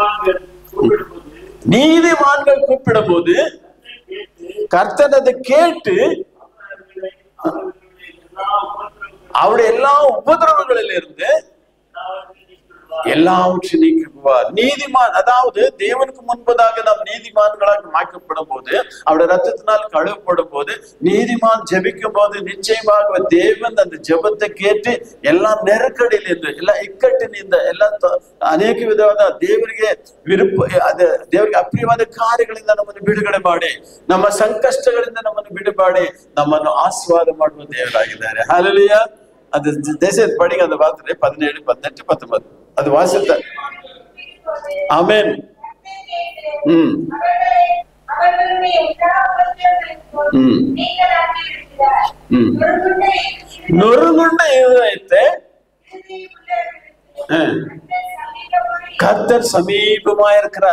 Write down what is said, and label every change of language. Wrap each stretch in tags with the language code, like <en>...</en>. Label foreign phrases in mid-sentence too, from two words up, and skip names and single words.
<ta>நீதிமான்கள் கூப்பிடும் போது கர்த்தர் அதை கேட்டு அவருடைய எல்லா உபதிரவங்களில் இருந்து எல்லாவற்றையும் நீக்குவார். நீதிமான், அதாவது தேவனுக்கு முன்பதாக நாம் நீதிமான்களாக மாற்றப்படும் போது, அவருடைய ரத்தத்தினால் கழுவப்படும் போது, நீதிமான் ஜெபிக்கும் போது நிச்சயமாக தேவன் அந்த ஜெபத்தை கேட்டு எல்லா நெருக்கடியில் இருந்து, எல்லா இக்கட்டில் இந்த எல்லா</ta> <kn>ಅನೇಕ ವಿಧವಾದ ದೇವರಿಗೆ ಅದು ದೇವರಿಗೆ ಅಪ್ರಿಯವಾದ ಕಾರ್ಯಗಳಿಂದ ನಮ್ಮನ್ನು ಬಿಡುಗಡೆ ಮಾಡಿ, ನಮ್ಮ ಸಂಕಷ್ಟಗಳಿಂದ ನಮ್ಮನ್ನು ಬಿಡುಗಡೆ, ನಮ್ಮನ್ನು ಆಶೀರ್ವಾದ ಮಾಡುವ ದೇವರಾಗಿದ್ದಾರೆ. ಹಲ್ಲೆಲೂಯಾ.</kn> <ta>அது தேசியத்தை படிங்க, அந்த வார்த்தை 17, 18, 19 அது வாசித்த. ஆமென். நொறுங்குண்ட இதயத்தை கர்த்தர் சமீபமா இருக்கிறார்.</ta>